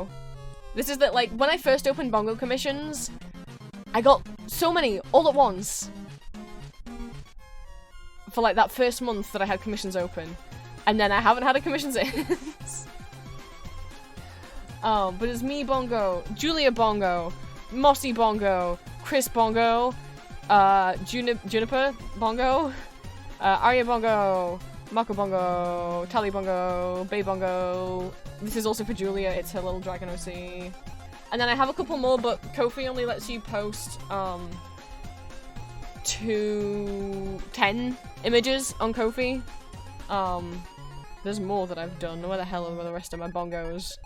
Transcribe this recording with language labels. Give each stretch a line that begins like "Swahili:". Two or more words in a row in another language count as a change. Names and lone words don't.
English: This is that, like, when I first opened bongo commissions, I got so many all at once. For like that first month that I had commissions open. And then I haven't had a commission since. But it's me bongo, Julia bongo, Mossy bongo, Chris bongo, Juniper bongo, Arya bongo, Mako bongo, Tally bongo, Bay bongo. This is also for Julia, it's her little dragon OC. And then I have a couple more, but Ko-fi only lets you post 10 images on Ko-fi. There's more that I've done. Where the hell are the rest of my bongos?